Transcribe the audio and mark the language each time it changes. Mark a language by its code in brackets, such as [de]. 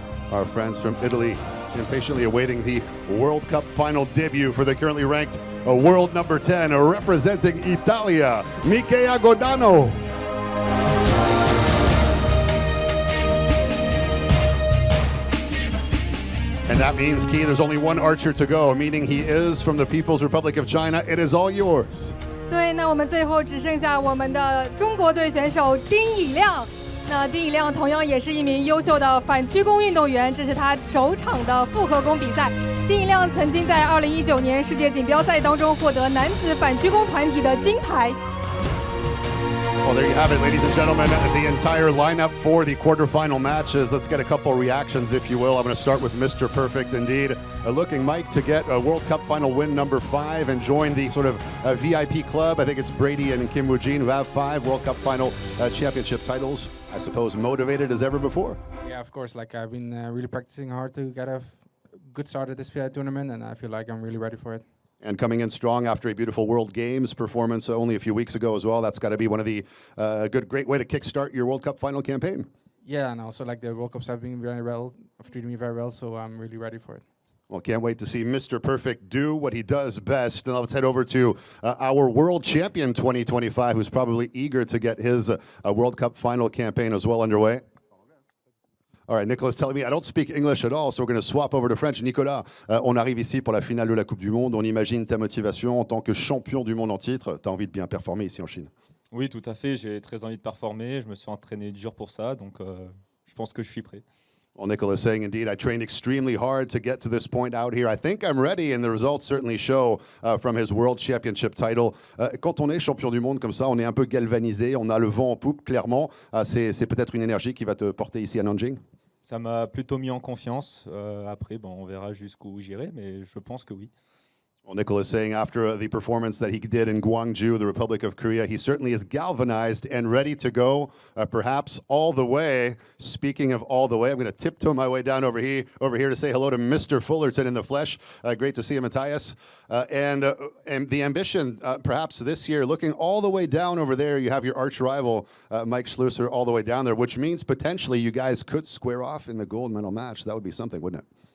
[en] Our friends from Italy impatiently awaiting the World Cup final debut for the currently ranked world number 10, representing Italia, Michele Godano. And that means, Key, there's only 1 archer to go, meaning he is from the People's Republic of China. It is all yours. [zh] 对，那我们最后只剩下我们的中国队选手丁以亮。那丁以亮同样也是一名优秀的反曲弓运动员，这是他首场的复合弓比赛。丁以亮曾经在2019年世界锦标赛当中获得男子反曲弓团体的金牌。 [en] Well, there you have it, ladies and gentlemen, the entire lineup for the quarterfinal matches. Let's get a couple reactions, if you will. I'm going to start with Mr. Perfect, indeed. Looking, Mike, to get a World Cup final win number 5 and join the sort of VIP club. I think it's Brady and Kim Woo-jin who have 5 World Cup final championship titles. I suppose motivated as ever before. Yeah, of course. Like I've been really practicing hard to get a good start at this tournament, and I feel like I'm really ready for it. And coming in strong after a beautiful World Games performance only a few weeks ago as well. That's got to be one of the great way to kickstart your World Cup final campaign. Yeah, and also like the World Cups have been very well, have treated me very well, so I'm really ready for it. Well, can't wait to see Mr. Perfect do what he does best. And let's head over to our world champion 2025, who's probably eager to get his World Cup final campaign as well underway. All right, Nicolas telling me I don't speak English at all, so we're going to swap over to French. [fr] Nicolas, on arrive ici pour la finale de la Coupe du Monde. On imagine ta motivation en tant que champion du monde en titre. Tu as envie de bien performer ici en Chine. Oui, tout à fait. J'ai très envie de performer. Je me suis entraîné dur pour ça, donc je pense que je suis prêt. [en] Well, Nicolas saying, indeed, I trained extremely hard to get to this point out here. I think I'm ready, and the results certainly show from his World Championship title. [fr] Quand on est champion du monde comme ça, on est un peu galvanisé, on a le vent en poupe, clairement. C'est peut-être une énergie qui va te porter ici à Nanjing? Ça m'a plutôt mis en confiance. Après, bon, on verra jusqu'où j'irai, mais je pense que oui. [en] Well, Nicholas saying after the performance that he did in Gwangju, the Republic of Korea, he certainly is galvanized and ready to go, perhaps all the way. Speaking of all the way, I'm going to tiptoe my way down over here to say hello to Mr. Fullerton in the flesh. Great to see you, Matthias. And the ambition, perhaps this year, looking all the way down over there, you have your arch rival, Mike Schlusser, all the way down there, which means potentially you guys could square off in the gold medal match. That would be something, wouldn't it?